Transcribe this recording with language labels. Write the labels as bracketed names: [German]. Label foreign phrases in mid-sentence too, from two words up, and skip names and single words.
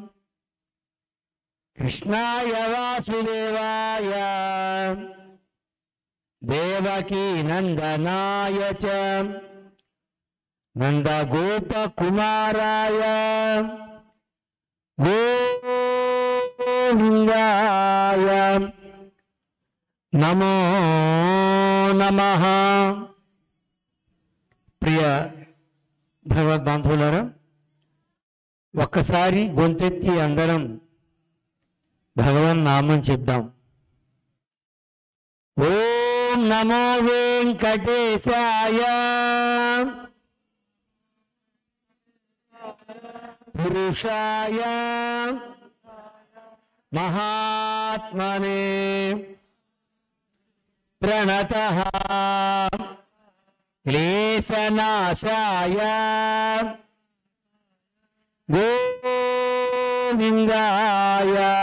[Sanskrit] कृष्णाय वासुदेवाय देवकी नंदनाय च नंदगोपकुमाराय गोविंदाय नमो नमः। [Telugu] प्रिय భగవద్బంధువులారా, ఒక్కసారి గొంతెత్తి అందరం భగవన్ నామం చెప్దాం. [Sanskrit] ఓం నమో వెంకటేశాయ పురుషాయ మహాత్మనే ప్రణతః క్లేశనాశాయ గోవిందాయ.